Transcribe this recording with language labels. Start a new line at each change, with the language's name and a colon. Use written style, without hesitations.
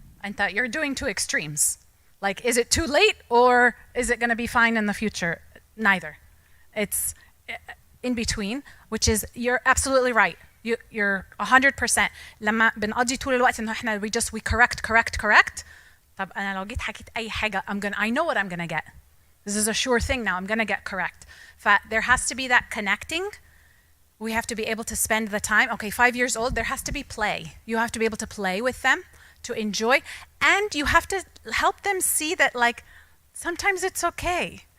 English: And that you're doing two extremes. Like, is it too late or is it going to be fine in the future? Neither. It's in between, which is, you're absolutely right. You're 100%.
Arabic: لما بنقضي طول الوقت إنه إحنا
English: we correct.
Arabic: طب أنا لو جيت حكيت أي حاجة
English: I know what I'm going to get. This is a sure thing now. I'm going to get correct. There has to be that connecting. We have to be able to spend the time. Okay, 5 years old, there has to be play. You have to be able to play with them, to enjoy, and you have to help them see that, like, sometimes it's okay.